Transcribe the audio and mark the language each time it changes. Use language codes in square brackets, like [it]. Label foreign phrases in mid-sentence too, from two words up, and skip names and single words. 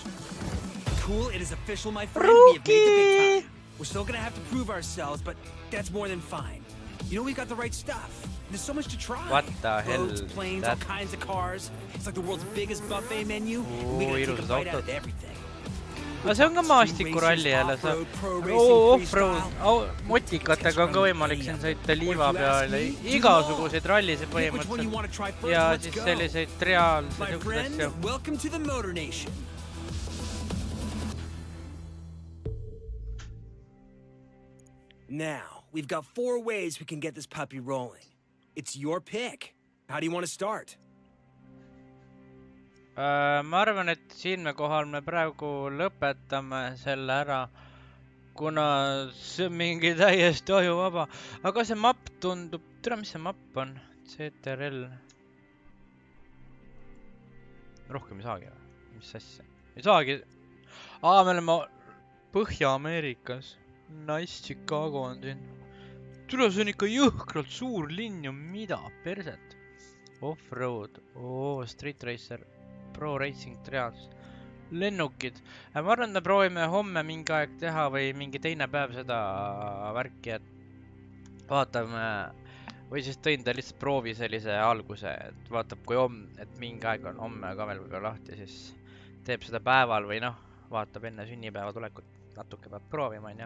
[en] Cool, it is official, my friend. We have made the big time. We're still gonna have to prove ourselves, but that's more than fine. You know, we've got the right stuff. There's so much to try. What the hell? Boats, planes, all kinds of cars. It's like the world's biggest buffet menu. We're gonna take a bite out of everything. [et] No see on ka maastikuralli jälle, off-road, motikatega on ka võimalik siin sõita liiva peale, igasuguseid rallisid põhimõtteliselt ja siis selliseid reaalseid asju. [en] Welcome to the Motor Nation. Now, we've got 4 ways we can get this puppy rolling. It's your pick. How do you want to start? [et] Ma arvan, et siin kohal me praegu lõpetame selle ära, kuna see on mingi täiesti ajuvaba. Aga see map tundub... Tere, mis see map on? CTRL. Rohkem ei saagi. Mis asja? Ei saagi. Me oleme Põhja-Ameerikas. Nice, Chicago on siin. Tere, see on ikka jõhkralt suur linn ja mida? Perset. Off-road. Street Racer. Pro Racing Trials. Lennukid. Ma arvan, me proovime homme mingi aeg teha või mingi teine päev seda värki, et vaatame, või siis tõin ta lihtsalt proovi sellise alguse, et vaatab, kui et mingi aeg on homme ka veel võib-olla lahti, siis teeb seda päeval või noh, vaatab enne sünnipäeva tulekut, natuke peab proovima, on ju.